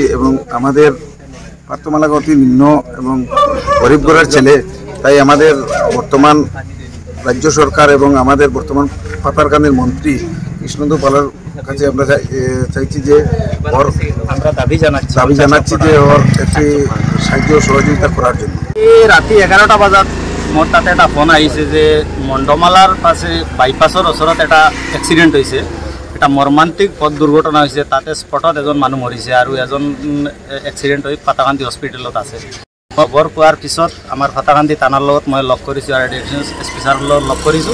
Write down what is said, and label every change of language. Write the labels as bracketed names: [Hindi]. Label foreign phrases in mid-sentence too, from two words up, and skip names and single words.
[Bangla] এবং আমাদের পার্থ মালাকা অতি নিম্ন এবং গরিব ঘরের ছেলে, তাই আমাদের বর্তমান রাজ্য সরকার এবং আমাদের বর্তমান পাথারকান্দির মন্ত্রী কৃষ্ণেন্দু পালের কাছে আমরা চাইছি যে ওর আমরা দাবি জানাচ্ছি যে ওর একটি সাহায্য সহযোগিতা করার জন্য। [Assamese] এই রাতি 11টা বাজাত মোর তাতে একটা ফোন আহিছে যে মণ্ডমালার পাশে বাইপাসের ওচৰত এটা এক্সিডেন্ট হয়েছে, এটা মৰ্মান্তিক পথ দুৰ্ঘটনা হৈছে। তাতে স্পটত এজন মানুহ মৰিছে আৰু এজন এক্সিডেন্ট হৈ পাথাৰকান্দি হস্পিটেলত আছে। খবৰ পোৱাৰ পিছত আমাৰ পাথাৰকান্দি থানাৰ লগত মই লগ কৰিছোঁ আৰু [English] additional SP [Assamese] ছাৰৰ লগত লগ কৰিছোঁ।